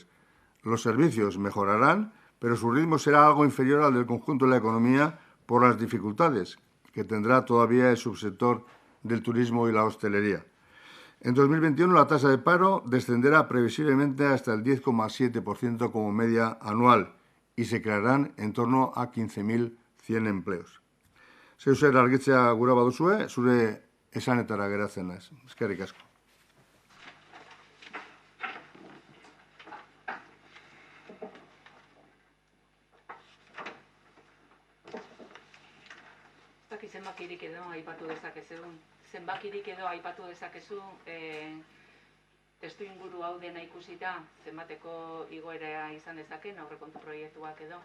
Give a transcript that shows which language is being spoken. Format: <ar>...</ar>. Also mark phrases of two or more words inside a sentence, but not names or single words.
<es>Los servicios mejorarán, pero su ritmo será algo inferior al del conjunto de la economía por las dificultades que tendrá todavía el subsector del turismo y la hostelería. En 2021 la tasa de paro descenderá previsiblemente hasta el 10,7% como media anual y se crearán en torno a 15.100 empleos.</es> <eu>Zeu zer argitzea gura baduzue, zure esanetara geratzen naiz. Eskerrik asko. Zenbakirik edo aipatu dezakezu testu inguru hau dena ikusita, zenbateko igoera izan dezaken aurrekontu proiektuak edo?</eu>